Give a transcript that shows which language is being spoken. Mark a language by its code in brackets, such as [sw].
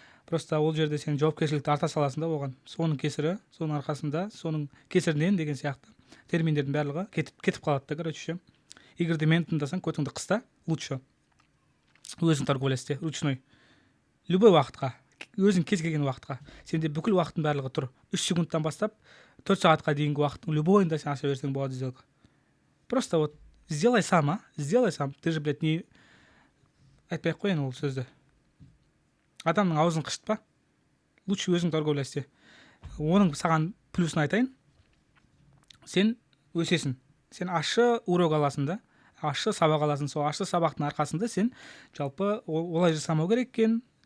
[kk] Просто ол жерде сен жауапкершілікті арта саласың да оған. Соның кесірі, соның арқасында, соның кесірінен деген сияқты терминдердің барлығы кетіп қалады да, короче ше. Егер де мені тыңдасаң, көтіңді қыста, лучше өзің торговля істе, ручной. Любой уақытқа, өзің кез келген уақытқа. Сенде бүкіл уақыттың барлығы тұр. 3 секундтан бастап 4 сағатқа дейінгі уақыттың любойында сен аша берсең болады сделка. [ru] Просто вот сделай сам, сделай сам. Ты же, блядь, [kk] не айтпай ақ қояйын ол сөзді. Адамның аузын қышытпа. Лучше өзің торговля істе. Оның саған плюсын айтайын. Сен өсесің. Сен ащы урок аласың да. Ащы сабақ аласың. Сол ащы сабақтың арқасында сен жалпы олай жасамау керек екен.